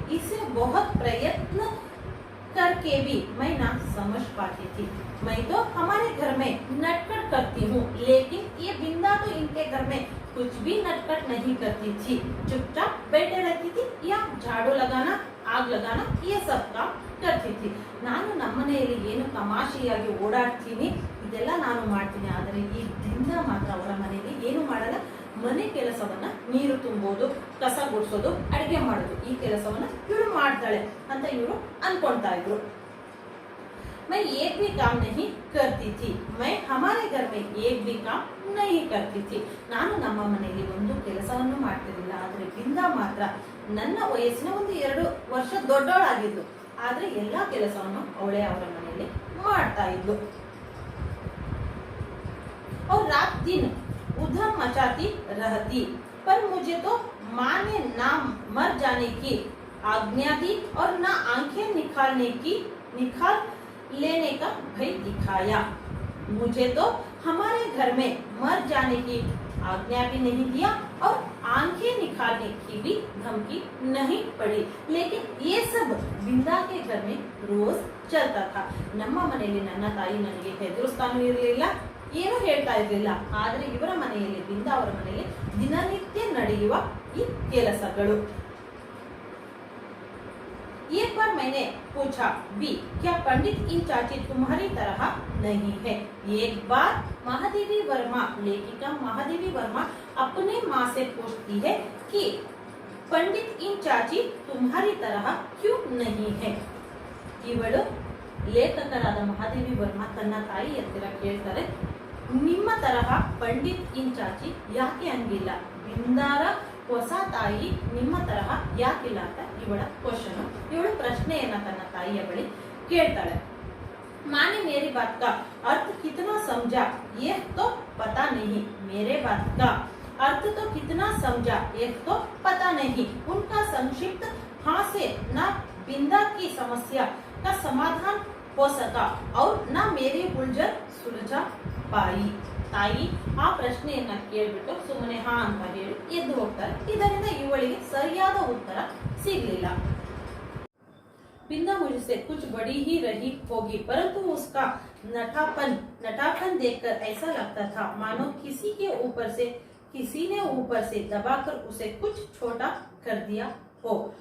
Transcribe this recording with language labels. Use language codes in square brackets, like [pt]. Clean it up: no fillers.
[hi] इसे बहुत प्रयत्न करके भी मैं ना समझ पाती थी। मैं तो हमारे घर में नटखट करती हूँ, लेकिन ये बिंदा तो इनके घर में कुछ भी नटखट नहीं करती थी। चुपचाप बैठे रहती थी या झाड़ू लगाना, आग लगाना, ये सब काम करती थी। [kn] ನಾನು ನಮ್ಮನೆಯಲ್ಲಿ ಏನು ತಮಾಷೆಯಾಗಿ ಓಡಾಡ್ತೀನಿ, ಇದೆಲ್ಲ ನಾನು ಮಾಡ್ತೀನಿ. ಆದರೆ ಈ ಬಿಂದ ಮಾತ್ರ ಅವರ ಮನೆಯಲ್ಲಿ ಏನು ಮಾಡಲ್ಲ. ಮನೆ ಕೆಲಸವನ್ನ, ನೀರು ತುಂಬೋದು, ಕಸ ಗುಡಿಸೋದು, ಅಡಿಗೆ ಮಾಡೋದು, ಈ ಕೆಲಸವನ್ನ ಇವಳು ಮಾಡ್ತಾಳೆ ಅಂತ ಇವರು ಅನ್ಕೊಂತಾ ಇದ್ರು. [hi] मैं एक भी काम नहीं करती थी. मैं हमारे घर में एक भी काम नहीं करती थी. [kn] ನಾನು ನಮ್ಮ ಮನೆಯಲ್ಲಿ ಒಂದು ಕೆಲಸವನ್ನು ಮಾಡ್ತಿರಲಿಲ್ಲ. ಆದರೆ ಬಿಂದಾ ಮಾತ್ರ ನನ್ನ ವಯಸ್ಸಿನ ಒಂದು 2 ವರ್ಷ ದೊಡ್ಡವಳಾಗಿದ್ಲು. ಆದ್ರೆ ಎಲ್ಲಾ ಕೆಲಸವನ್ನು ಅವಳೇ ಅವರ ಮನೆಯಲ್ಲಿ ಮಾಡ್ತಾ ಇದ್ಲು. [hi] और रात दिन उधम मचाती रहती, पर मुझे तो माँ ने ना मर जाने की आज्ञा दी और ना आंखें निकाल लेने का भय दिखाया. मुझे तो हमारे घर में मर जाने की आज्ञा भी नहीं दिया और आंखें निकालने की भी धमकी नहीं पड़ी. लेकिन ये सब बिंदा के घर में रोज चलता था. [kn] ನಮ್ಮ ಮನೆಯಲ್ಲಿ ನನ್ನ ತಾಯಿ ನನಗೆ ಹೆದರಿಸ್ತಾನೂ ಇರಲಿಲ್ಲ, ಏನು ಹೇಳ್ತಾ ಇರಲಿಲ್ಲ. ಆದರೆ ಇವರ ಮನೆಯಲ್ಲಿ, ಬಿಂದಾ ಅವರ ಮನೆಯಲ್ಲಿ ದಿನನಿತ್ಯ ನಡೆಯುವ ಈ ಕೆಲಸಗಳು. [hi] एक बार मैंने पूछा भी, क्या पंडित इन चाची तुम्हारी तरह नहीं है. एक बार महादेवी वर्मा, लेखिका महादेवी वर्मा अपने माँ से पूछती है कि पंडित इन चाची तुम्हारी तरह क्यों नहीं है. [kn] ಇವಳು ಲೇಖಕರಾದ ಮಹಾದೇವಿ ವರ್ಮಾ ತನ್ನ ತಾಯಿ ಹತ್ತಿರ ಕೇಳ್ತಾರೆ, ನಿಮ್ಮ ತರಹ ಪಂಡಿತ್ ಇನ್ ಚಾಚಿ ಯಾಕೆ ಹಂಗಿಲ್ಲ, ಬಿಂದಾರ ಹೊಸ ತಾಯಿ ನಿಮ್ಮ ತರಹ ಯಾಕಿಲ್ಲ ಅಂತ ಇವಳ ಕ್ವಶನ್. ಇವಳು ಪ್ರಶ್ನೆಯನ್ನ ತನ್ನ ತಾಯಿಯ ಬಳಿ ಕೇಳ್ತಾಳೆ. [hi] माँ ने मेरी बात का अर्थ कितना समझा ये तो पता नहीं. मेरे बात का अर्थ तो कितना समझा ये तो पता नहीं. उनका संक्षिप्त हाँ से ना बिंदा की समस्या का समाधान हो सका और ना मेरी उलझन सुलझा पाई. [kn] ತಾಯಿ ಆ ಪ್ರಶ್ನೆಯನ್ನ ಕೇಳ್ಬಿಟ್ಟು ಸುಮ್ಮನೆ ಹಾ ಅಂತ ಹೇಳಿ ಎದ್ದು ಹೋಗ್ತಾರೆ. ಇದರಿಂದ ಇವಳಿಗೆ ಸರಿಯಾದ ಉತ್ತರ ಸಿಗಲಿಲ್ಲ. [hi] बिंदा मुझसे कुछ बड़ी ही रही होगी, परंतु उसका नटापन देखकर ऐसा लगता था मानो किसी ने ऊपर से दबाकर उसे कुछ छोटा कर दिया हो.